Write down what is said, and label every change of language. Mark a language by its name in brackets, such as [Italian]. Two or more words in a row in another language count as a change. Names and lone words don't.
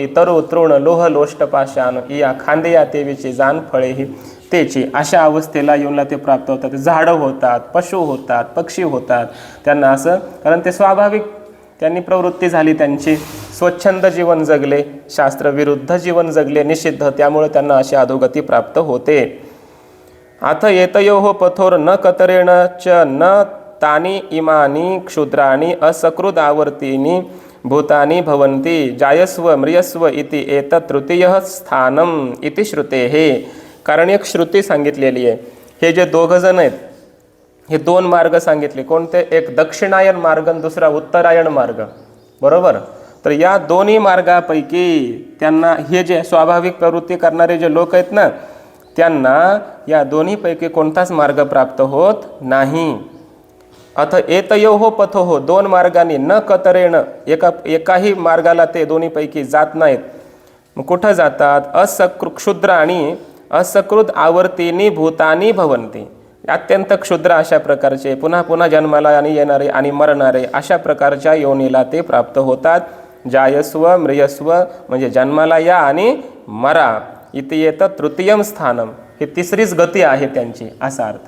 [Marathi] तरु तृण लोह लोष्टपाशान या खांदेया तेवीची जाण फळे ही तेची, अशा अवस्थेला येऊनला ते प्राप्त होतात. झाडं होतात, पशु होतात, पक्षी होतात, त्यांना असं, कारण ते स्वाभाविक त्यांनी प्रवृत्ती झाली, त्यांची स्वच्छंद जीवन जगले, शास्त्रविरुद्ध जीवन जगले, निषिद्ध, त्यामुळे त्यांना अशी अधोगती प्राप्त होते. [Sanskrit] अथ एतयोः पथोर न कतरेण च न तानि इमानि क्षुद्राणि असकृद आवर्तीनि भूतानि भवन्ति जायस्व म्रियस्व इति एतत् तृतीयः स्थानम इति श्रुतेः. [Marathi] कारण एक श्रुती सांगितलेली आहे. हे जे दोघ जण आहेत, हे दोन मार्ग सांगितले, कोणते, एक दक्षिणायन मार्ग आणि दुसरा उत्तरायण मार्ग, बरोबर. तर या दोन्ही मार्गापैकी त्यांना हे जे स्वाभाविक प्रवृत्ती करणारे जे लोक आहेत ना, त्यांना या दोन्हीपैकी कोणताच मार्ग प्राप्त होत नाही. [Sanskrit] अथ एतयोः पथोः, [Marathi] दोन मार्गाने [Sanskrit] न कतरेण, [Marathi] एकाही मार्गाला ते दोन्हीपैकी जात नाहीत. मग कुठं जातात? क्षुद्र आणि [Sanskrit] असकृत आवर्तीनी भूतानी भवन्ति. [Marathi] अत्यंत क्षुद्र अशा प्रकारचे पुन्हा पुन्हा जन्माला आणि येणारे आणि मरणारे अशा प्रकारच्या योनीला ते प्राप्त होतात. [Sanskrit] जायस्व म्रियस्व [Marathi] म्हणजे जन्माला या आणि मरा. इथे येतं [Sanskrit] तृतीयम स्थानम, [Marathi] ही तिसरीच गती आहे त्यांची असा अर्थ.